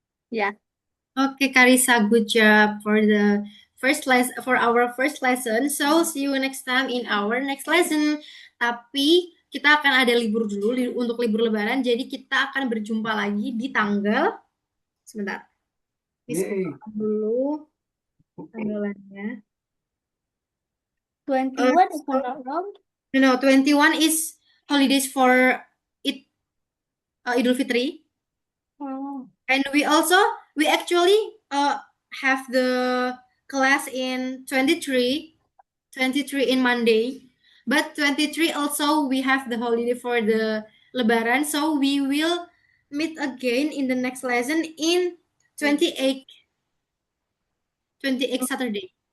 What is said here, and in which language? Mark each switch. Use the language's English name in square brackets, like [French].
[English] Yeah. Okay, Karisa, good job for the for our first lesson. So see you next time in our next lesson. [Indonesian] Tapi kita akan ada libur dulu untuk libur Lebaran. Jadi kita akan berjumpa lagi di tanggal sebentar. Please buka dulu tanggalannya. [English] 21 if I'm not wrong. No, 21 is holidays for it Idul Fitri. Oh. And we actually have the class in 23 23 in Monday. But 23 also we have the holiday for the Lebaran, so we will meet again in the next lesson in 28 Saturday.